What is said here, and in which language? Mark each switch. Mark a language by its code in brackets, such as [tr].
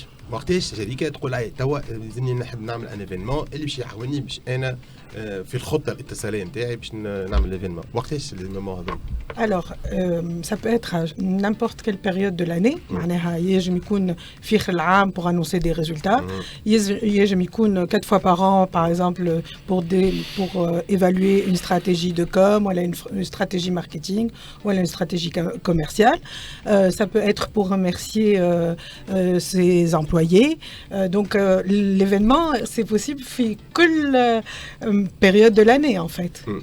[ar] وقتاش شركه تقول اي توا لازمني نحب نعمل ان ايفينمون اللي باش يعاوني باش انا في الخطه الاتصاليه نتاعي باش نعمل ايفينمون؟ وقتاش الايفينمون هذا؟ [fr] Alors, ça peut être à n'importe quelle période de l'année. [ar] معناها يجم يكون في آخر العام [fr] pour annoncer des résultats. [ar] يجم يكون [fr] 4 fois par an, par exemple, pour évaluer une stratégie de com, ou une stratégie marketing, ou une stratégie commerciale. Ça peut être pour remercier ses employés. Donc, l'événement, c'est possible [ar] في كل [fr] période de l'année, en fait.